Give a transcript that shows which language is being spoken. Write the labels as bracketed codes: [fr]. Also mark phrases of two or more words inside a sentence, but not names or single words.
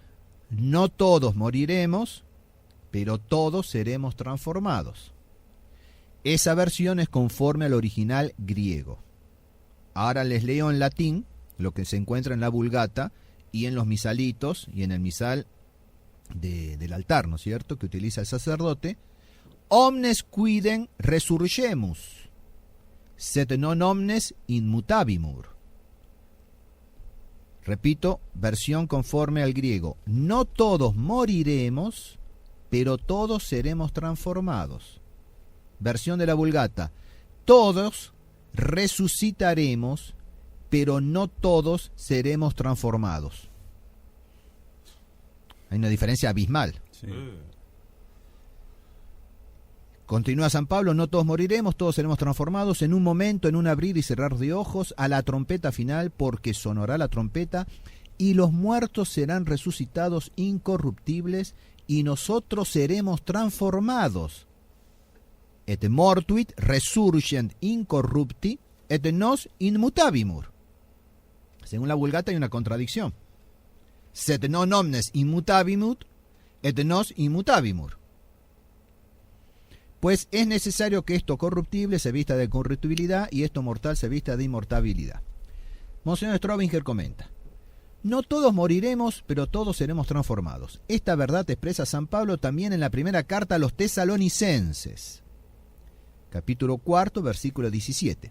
[es] No todos moriremos, pero todos seremos transformados. Esa versión es conforme al original griego. Ahora les leo en latín lo que se encuentra en la Vulgata y en los misalitos y en el misal del altar, ¿no es cierto?, que utiliza el sacerdote. [la] Omnes quidem resurgemus, sed non omnes inmutabimur. [es] Repito, versión conforme al griego. No todos moriremos, pero todos seremos transformados. Versión de la Vulgata. Todos resucitaremos, pero no todos seremos transformados. Hay una diferencia abismal. Sí. Continúa San Pablo, no todos moriremos, todos seremos transformados en un momento, en un abrir y cerrar de ojos, a la trompeta final, porque sonará la trompeta, y los muertos serán resucitados incorruptibles, y nosotros seremos transformados. [la] Et mortuit resurgent incorrupti, et nos inmutabimur. [es] Según la Vulgata hay una contradicción. [la] Sed non omnes inmutabimur, et nos inmutabimur. [es] Pues es necesario que esto corruptible se vista de corruptibilidad y esto mortal se vista de inmortabilidad. Monseñor Straubinger comenta: no todos moriremos, pero todos seremos transformados. Esta verdad expresa San Pablo también en la primera carta a los Tesalonicenses, capítulo 4, versículo 17.